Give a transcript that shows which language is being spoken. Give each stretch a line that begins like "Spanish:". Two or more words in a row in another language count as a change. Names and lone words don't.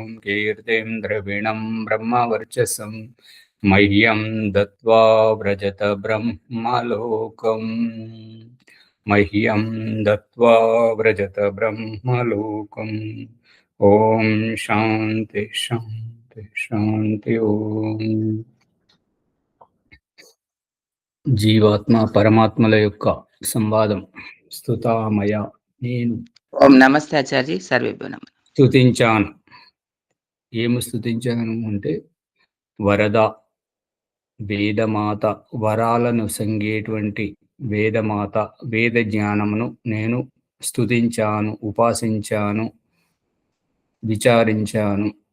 Sanskrit: कीर्तिं द्रविणं ब्रह्मवर्चसं मह्यं दत्त्वा व्रजत ब्रह्मलोकम् मह्यं दत्त्वा व्रजत ब्रह्मलोकम् ॐ शान्ति शान्ति शान्ति ॐ
Telugu: జీవాత్మ పరమాత్మల యొక్క సంవాదం స్తుతామయ నేను
Sanskrit: ఓం నమస్తే ఆచార్య సర్వేభ్యో నమః.
Telugu: స్తుతించాను. ఏమి స్తుతించాను అంటే వరద వేదమాత, వరాలను సంగేటువంటి వేదమాత, వేద జ్ఞానమును నేను స్తుతించాను, ఉపాసించాను, విచారించాను.